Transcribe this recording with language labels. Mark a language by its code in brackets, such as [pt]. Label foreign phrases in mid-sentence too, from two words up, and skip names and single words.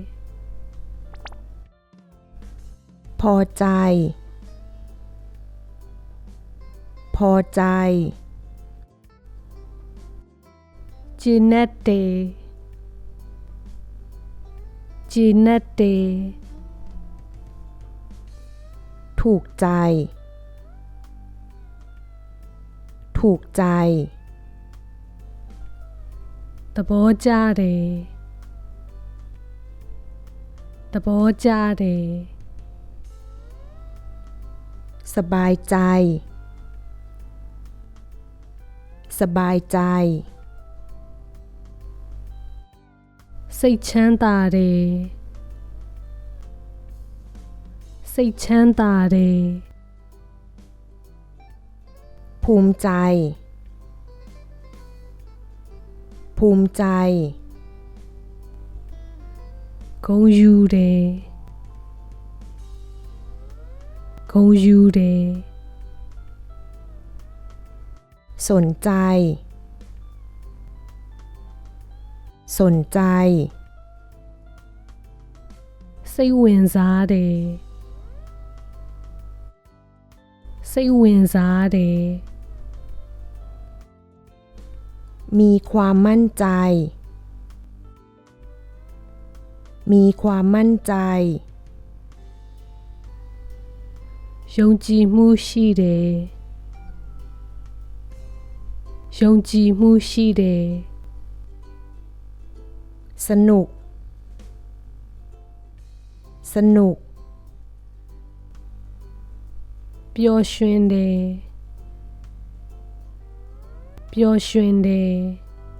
[th] พอใจพอใจ [my] ကျေနပ်တယ်ကျေနပ်တယ် [th] ถูกใจถูกใจ [my] သဘောကျတယ်သဘောကျတယ် [th] สบายใจสบายใจ [my] စိတ်ချမ်းသာတယ်စိတ်ချမ်းသာတယ် [th] ภูมิใจภูมิใจ [my] ဂုဏ်ယူတယ်ဂုဏ်ယူတယ် [th] สนใจสนใจ [my] စိတ်ဝင်စားတယ်စိတ်ဝင်စားတယ် [th] มีความมั่นใจมีความมั่นใจ [my] ယုံကြည်မှုရှိတယ်ယုံကြည်မှုရှိတယ် [th] สนุกสนุก [my] ပျော်ရွှင်တယ်ပျော်ရွှင်တယ်